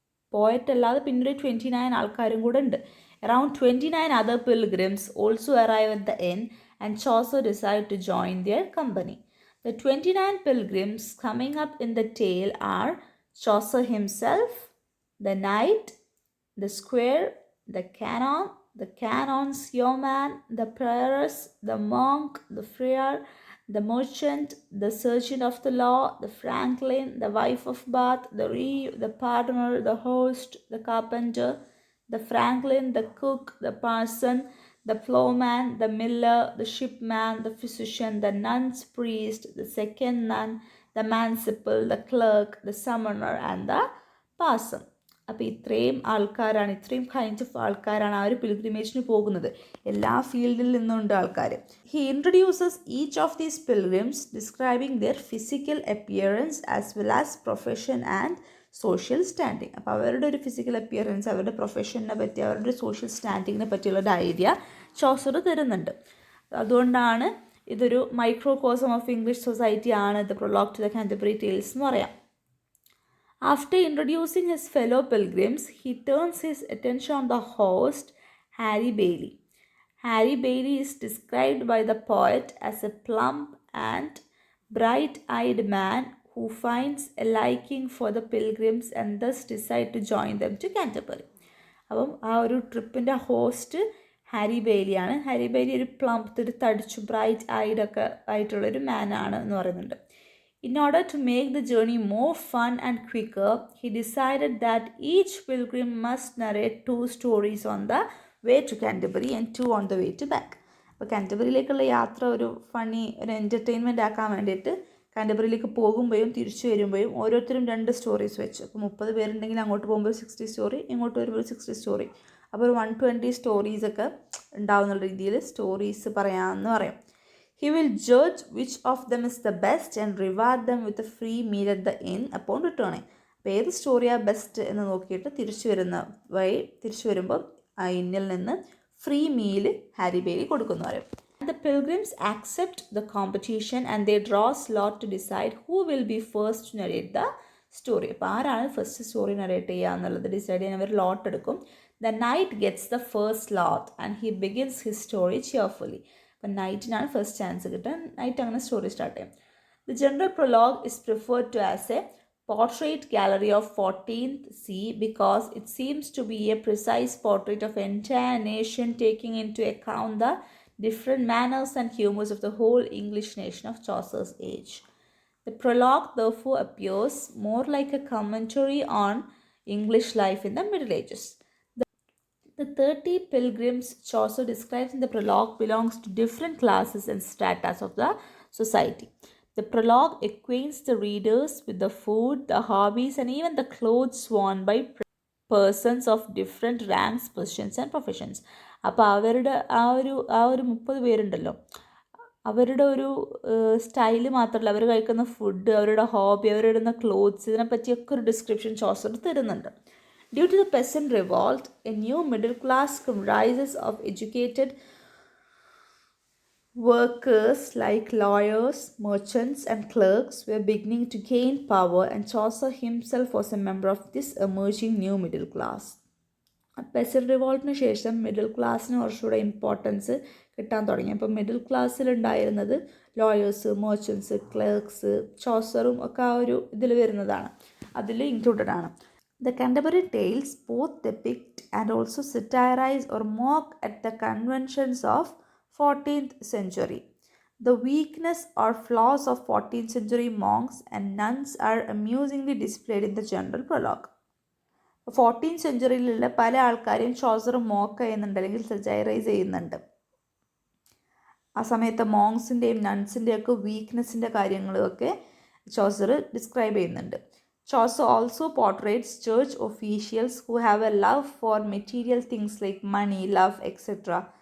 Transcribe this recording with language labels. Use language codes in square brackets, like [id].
[ml] Poet അല്ലാതെ പിന്നൊരു 29 ആൾക്കാരും കൂടെ ഉണ്ട്. [en] Around 29 other pilgrims also arrive at the inn, and Chaucer decided to join their company. The 29 pilgrims coming up in the tale are Chaucer himself, the knight, the squire, the canon's yeoman, the prioress, the monk, the friar, the merchant, the surgeon of the law, the franklin, the wife of Bath, the reeve, the pardoner, the host, the carpenter, the franklin, the cook, the parson, the ploughman, the miller, the shipman, the physician, the nun's priest, the second nun, the manciple, the clerk, the summoner, and the parson. [ml] അപ്പോൾ ഇത്രയും kinds of ആൾക്കാരാണ് ആ ഒരു പിൽഗ്രിമേജിന് പോകുന്നത്. എല്ലാ ഫീൽഡിൽ നിന്നുണ്ട് ആൾക്കാർ. [en] He introduces each of these pilgrims describing their physical appearance as well as profession and social standing. [ml] അപ്പോൾ അവരുടെ ഒരു ഫിസിക്കൽ അപ്പിയറൻസ്, അവരുടെ പ്രൊഫഷനെ പറ്റി, അവരുടെ സോഷ്യൽ സ്റ്റാൻഡിങ്ങിനെ പറ്റിയുള്ള ഒരു ഐഡിയ ചോസർ തരുന്നുണ്ട്. അതുകൊണ്ടാണ് ഇതൊരു മൈക്രോകോസം ഓഫ് ഇംഗ്ലീഷ് സൊസൈറ്റി ആണ് the prologue to the Canterbury tales എന്ന് പറയാം. [en] After introducing his fellow pilgrims, he turns his attention on the host, Harry Bailey. Harry Bailey is described by the poet as a plump and bright-eyed man who finds a liking for the pilgrims and thus decides to join them to Canterbury. [ml] അപ്പം ആ ഒരു ട്രിപ്പിൻ്റെ host Harry ബെയ്ലിയാണ്. Harry Bailey ഒരു Plump, ഒരു തടിച്ചു bright ഐഡൊക്കെ ആയിട്ടുള്ളൊരു മാനാണ് എന്ന് പറയുന്നുണ്ട്. [en] In order to make the journey more fun and quicker, he decided that each pilgrim must narrate 2 stories on the way to Canterbury and 2 on the way to back. [ml] അപ്പോൾ കാൻറ്റർബറിയിലേക്കുള്ള യാത്ര ഒരു funny, ഒരു entertainment ആക്കാൻ വേണ്ടിയിട്ട് കാൻറ്റർബറിയിലേക്ക് പോകുമ്പോഴും തിരിച്ചു വരുമ്പോഴും ഓരോരുത്തരും 2 സ്റ്റോറീസ് വെച്ചു. അപ്പോൾ 30 പേരുണ്ടെങ്കിൽ അങ്ങോട്ട് പോകുമ്പോൾ 60 സ്റ്റോറി, ഇങ്ങോട്ട് വരുമ്പോൾ 60 സ്റ്റോറി. അപ്പോൾ ഒരു 120 സ്റ്റോറീസൊക്കെ ഉണ്ടാവുന്ന രീതിയിൽ സ്റ്റോറീസ് പറയാമെന്ന് പറയാം. [en] He will judge which of them is the best and reward them with a free meal at the inn upon returning. [ml] അപ്പോൾ ഏത് സ്റ്റോറിയാണ് ബെസ്റ്റ് എന്ന് നോക്കിയിട്ട് തിരിച്ചു വരുമ്പോൾ ആ ഇന്നിൽ നിന്ന് ഫ്രീ മീല് ഹാരി ബെയ്ലി കൊടുക്കുന്നു പറയും. [en] The pilgrims accept the competition and they draw a lot to decide who will be first to narrate the story. [ml] അപ്പോൾ ആരാണ് ഫസ്റ്റ് സ്റ്റോറി നറേറ്റ് ചെയ്യുക എന്നുള്ളത് ഡിസൈഡ് ചെയ്യാൻ അവർ ലോട്ട് എടുക്കും. [en] The knight gets the first lot and he begins his story cheerfully. [ml] അപ്പം നൈറ്റിനാണ് first chance കിട്ടുക. Night അങ്ങനെ story start ചെയ്യും. [en] The general prologue is referred to as a portrait gallery of 14th C because it seems to be a precise portrait of entire nation, taking into account the different manners and humours of the whole English nation of Chaucer's age. The prologue therefore appears more like a commentary on English life in the Middle Ages. The 30 pilgrims Chaucer describes in the prologue belongs to different classes and stratas of the society. The prologue acquaints the readers with the food, the hobbies, and even the clothes worn by persons of different ranks, positions, and professions. [ml] അപ്പോൾ അവരുടെ ആ ഒരു 30 പേരുണ്ടല്ലോ, അവരുടെ ഒരു style മാത്രമല്ല, അവർ കഴിക്കുന്ന food, അവരുടെ ഹോബി, അവരിടുന്ന ക്ലോത്ത്സ്, ഇതിനെപ്പറ്റിയൊക്കെ ഒരു ഡിസ്ക്രിപ്ഷൻ ചോസർ തരുന്നുണ്ട്. [en] Due to the peasant revolt, a new middle class comprises of educated workers like lawyers, merchants, and clerks were beginning to gain power, and Chaucer himself was a member of this emerging new middle class. [ml] Peasant റിവോൾട്ടിന് ശേഷം middle ക്ലാസ്സിന് കുറച്ചുകൂടെ importance കിട്ടാൻ തുടങ്ങി. അപ്പോൾ middle ക്ലാസ്സിലുണ്ടായിരുന്നത് lawyers, merchants, clerks, ചോസറും ഒക്കെ ആ ഒരു ഇതിൽ വരുന്നതാണ്, അതിൽ ഇൻക്ലൂഡഡ് ആണ്. [en] The Canterbury Tales both depict and also satirize or mock at the conventions of 14th century. The weakness or flaws of 14th century monks and nuns are amusingly displayed in the general prologue. [ml] 14th സെഞ്ച്വറിയിലുള്ള പല ആൾക്കാരെയും Chaucer mock ചെയ്യുന്നുണ്ട്, അല്ലെങ്കിൽ സജൈറൈസ് ചെയ്യുന്നുണ്ട്. ആ സമയത്ത് മോങ്സിൻ്റെയും നൺസിൻ്റെയും ഒക്കെ വീക്ക്നെസ്സിൻ്റെ കാര്യങ്ങളൊക്കെ Chaucer describe ചെയ്യുന്നുണ്ട്. [en] Chaucer also portrays church officials who have a love for material things like money, love, etc.